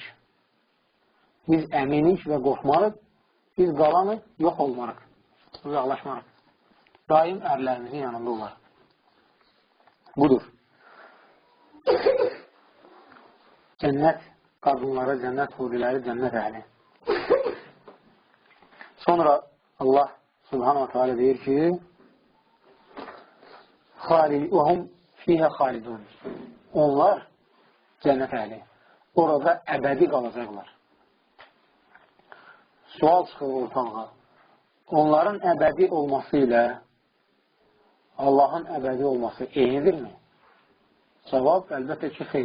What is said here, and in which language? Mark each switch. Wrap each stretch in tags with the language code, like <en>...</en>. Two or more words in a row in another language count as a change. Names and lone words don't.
<az>Biz əminik və qorxmarıq. Biz qalanıq, yox olmarıq. Uzaqlaşmarıq. Daim ərlərimizin yanında olar. Budur. Cənnət qadınları, cənnət huriləri, cənnət əhli.</az> <ar>Sonra Allah سبحانه وتعالى</ar> <az>deyir ki</az> <ar>وَهُمْ فِيهَا خَالِدُونَ.</ar> <az>Onlar cənnət əhli. Orada əbədi qalacaqlar. Sual çıxır ortalığa. Onların əbədi olması ilə Allahın əbədi olması eynidirmi? Cavab, əlbəttə ki, xeyr.</az>